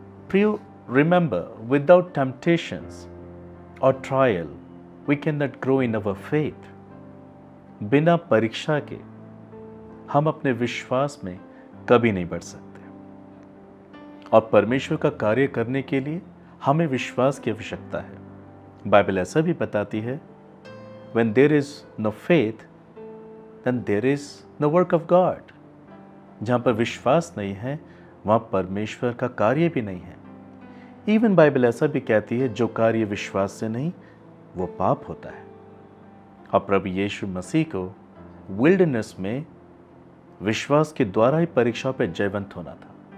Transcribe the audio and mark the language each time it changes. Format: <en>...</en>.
<en>प्रियो, remember, without temptations और trial we can not grow in our faith.</en> <hi>बिना परीक्षा के हम अपने विश्वास में कभी नहीं बढ़ सकते। और परमेश्वर का कार्य करने के लिए हमें विश्वास की आवश्यकता है। बाइबल ऐसा भी बताती है,</hi> <en>when there is no faith, then there is no work of God।</en> <hi>जहाँ पर विश्वास नहीं है वहाँ परमेश्वर का कार्य भी नहीं है। इवन बाइबल ऐसा भी कहती है, जो कार्य विश्वास से नहीं वो पाप होता है। और प्रभु यीशु मसीह को विल्डरनेस में विश्वास के द्वारा ही परीक्षाओं पर जयवंत होना था।</hi>